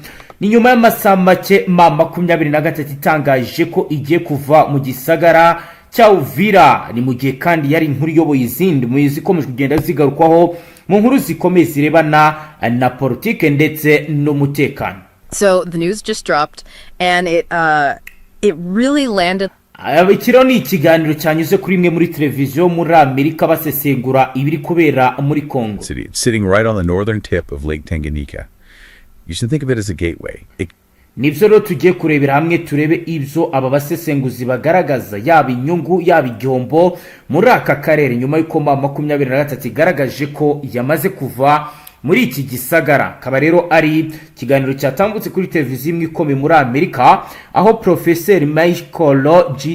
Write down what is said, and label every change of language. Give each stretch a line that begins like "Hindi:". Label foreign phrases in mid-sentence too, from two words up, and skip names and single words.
Rundi: Ni nyuma y'amasaha make mama 23 itangaje ko igiye kuva mu gisagara cya Uvira. Ni mu gihe kandi yari inkuru yoboye izindi mu zikomeje kugenda zigarukwaho mu nkuru zikomeye zirebana na politique ndetse n'umutekano.
English: So the news just dropped and it really landed.
Rundi: Ikiro ni ikiganiro cyanyuze kuri imwe muri televiziyo muri Amerika basesengura ibiri kubera muri Congo.
English: It's sitting right on the northern tip of Lake Tanganyika. You should think of it as a gateway.
Rundi: Nivyo rero tugiye kurebera hamwe turebe ibyo aba basesenguzi bagaragaza yaba inyungu yaba igihombo muri aka karere nyuma y'uko mama 23 igaragaje ko yamaze kuva muri iki gisagara. Kaba rero ari kiganiro cyatambutse kuri televiziyo imwe ikomeye muri Amerika aho Professor Michael G.